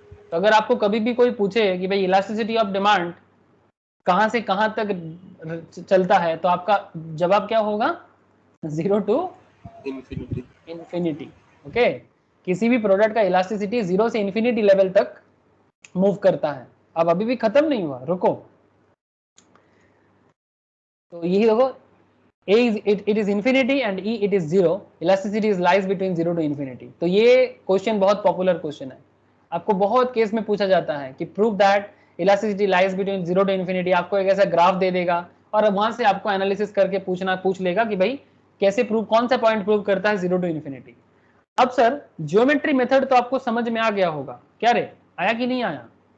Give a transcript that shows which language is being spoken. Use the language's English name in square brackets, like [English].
[Hindi] तो अगर आपको कभी भी कोई पूछे कि भाई इलास्टिसिटी ऑफ डिमांड कहां से कहां तक चलता है, तो आपका जवाब क्या होगा? [English] 0 to infinity. Infinity. [Hindi] ओके, किसी भी प्रोडक्ट का इलास्टिसिटी 0 से इन्फिनिटी लेवल तक मूव करता है। अब अभी भी खत्म नहीं हुआ, रुको। तो यही देखो, [English] A is it is infinity and E it is 0, elasticity is lies between 0 to infinity। [Hindi] तो ये क्वेश्चन बहुत पॉपुलर क्वेश्चन है, आपको बहुत केस में पूछा जाता है कि [English] Prove that elasticity lies between 0 to infinity. [Hindi] आपको एक ऐसा ग्राफ दे देगा और वहां से आपको एनालिसिस करके पूछ लेगा कि भाई कैसे प्रूव, कौन सा पॉइंट प्रूव करता है 0 टू इन्फिनिटी। अब सर ज्योमेट्री मेथड तो आपको समझ में आ गया होगा, क्या रे, आया कि नहीं आया?